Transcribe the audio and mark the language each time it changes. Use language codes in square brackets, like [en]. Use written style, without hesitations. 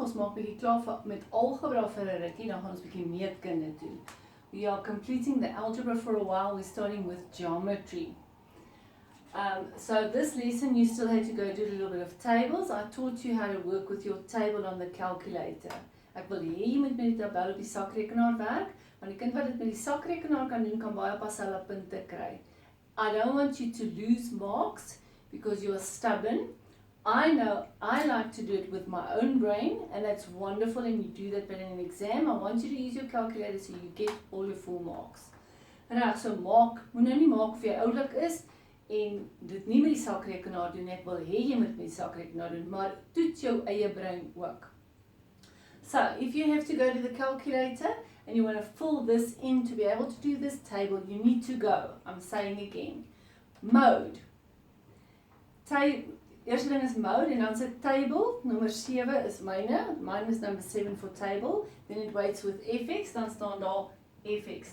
[af] Ons maak bietjie klaar met algebra vir 'n rukkie, dan gaan ons bietjie meetkunde doen. [en] We are completing the algebra for a while. We're starting with geometry. So this lesson you still had to go do a little bit of tables. I taught you how to work with your table on the calculator. [af] Ek wil hê jy moet met die tabel op die sakrekenaar werk, want die kind wat dit met die sakrekenaar kan doen, kan baie pas hulle punte kry. [en] I don't want you to lose marks because you are stubborn. I know I like to do it with my own brain, and that's wonderful, and you do that, but in an exam I want you to use your calculator so you get all your full marks. [af] Reg, so maak, moet nou nie maak of jy oulik is en dit nie met die sakrekenaar doen. Ek wil hê jy moet met die sakrekenaar doen, maar toets jou eie brein ook. [en] So, if you have to go to the calculator and you want to fill this in to be able to do this table, you need to go, I'm saying again, mode. [af] Eerste ding is mode en dan is table, nummer 7 [en] is mine is number 7 for table, then it waits with fx, [af] dan staan daar fx.